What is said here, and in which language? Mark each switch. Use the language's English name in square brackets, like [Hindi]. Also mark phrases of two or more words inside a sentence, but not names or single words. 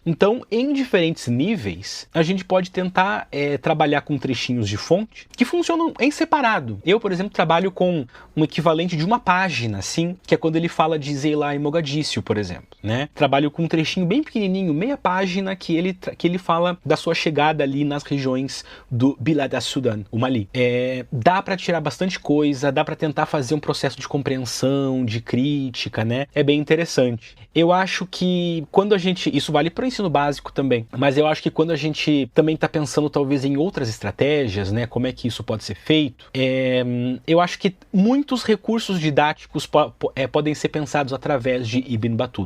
[Portuguese] Então, em diferentes níveis, a gente pode tentar trabalhar com trechinhos de fonte que funcionam em separado. Eu, por exemplo, trabalho com um equivalente de uma página, assim, que é quando ele fala de Zeilah e Mogadíscio, por exemplo, né? Trabalho com um trechinho bem pequenininho, meia página, que ele fala da sua chegada ali nas regiões do Bilad al-Sudan, o Mali. Dá para tirar bastante coisa, dá para tentar fazer um processo de compreensão, de crítica, né? É bem interessante. Eu acho que quando a gente... Isso vale para o ensino básico também, mas eu acho que quando a gente também está pensando talvez em outras estratégias, né? Como é que isso pode ser feito, eu acho que muitos recursos didáticos podem ser pensados através de Ibn Battuta.